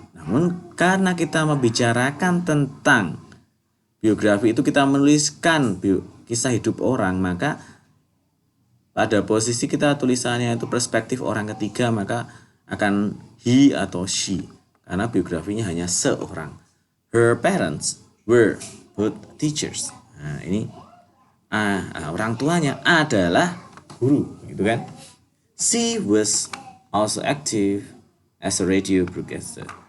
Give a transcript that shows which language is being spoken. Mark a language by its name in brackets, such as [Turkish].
[Indonesian] Namun karena kita membicarakan tentang biografi itu, kita menuliskan kisah hidup orang, maka pada posisi kita tulisannya itu perspektif orang ketiga, maka akan he atau she. Karena biografinya hanya seorang. [English] Her parents were both teachers. [Indonesian] Nah, ini orang tuanya adalah guru, gitu kan? [English] She was also active as a radio broadcaster.